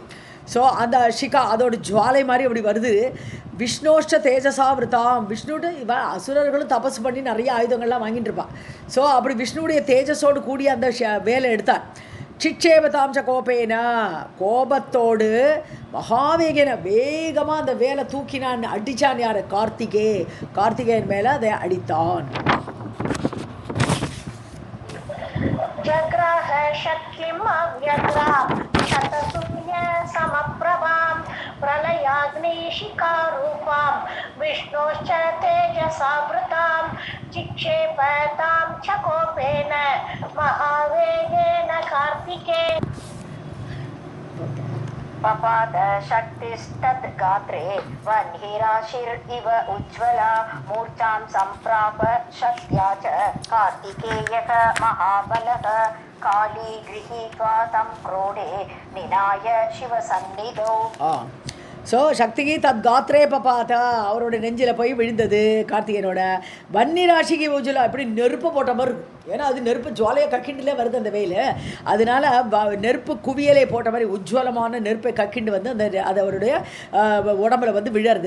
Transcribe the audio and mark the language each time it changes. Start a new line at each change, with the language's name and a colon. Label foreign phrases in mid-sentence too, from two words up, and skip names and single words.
Tamil: ஸோ அந்த ஷிகா, அதோட ஜுவாலை மாதிரி அப்படி வருது.
Sanskrit: विष्णोश्च तेजसावृताम्,
Tamil: விஷ்ணுட்டு இவன் அசுரர்களும் தபஸ் பண்ணி நிறைய ஆயுதங்கள்லாம் வாங்கிட்டு இருப்பான். ஸோ அப்படி விஷ்ணுடைய தேஜஸோடு கூடிய அந்த வேலை எடுத்தான்.
Sanskrit: चिक्षेप तां च कोपेन,
Tamil: கோபத்தோடு மகாவேகன வேகமாக அந்த வேலை தூக்கினான், அடித்தான். யார், கார்த்திகேயன் மேலே அதை அடித்தான்.
Sanskrit: जग्राह शक्तिम् अव्यग्रां शतसूर्य समप्रभां प्रलयाग्निशिखारूपां विष्णोश्च तेजसावृतां चिक्षेप तां च कोपेन महावेगेन कार्तिके. पपात शक्तिस्तद्गात्रे वह्निराशिरिव उज्ज्वला मूर्छां सम्प्राप शक्त्या च कार्तिकेयः महाबलः काली गृहीत्वा तं क्रोडे निनाय शिवसन्निधौ.
Tamil: ஸோ சக்திக்கு
Sanskrit: तत् गात्रे पपात
Tamil: அவரோட நெஞ்சில் போய் விழுந்தது கார்த்திகேயனோட. வன்னி ராசிக்கு ஊஜுலா இப்படி நெருப்பு போட்ட மாதிரி இருக்கும். ஏன்னா அது நெருப்பு ஜுவாலையை கக்கிண்டுலே வருது அந்த வெயில். அதனால நெருப்பு குவியலை போட்ட மாதிரி உஜ்வலமான நெருப்பை கக்கிண்டு வந்து அந்த அது அவருடைய உடம்புல வந்து விழருது.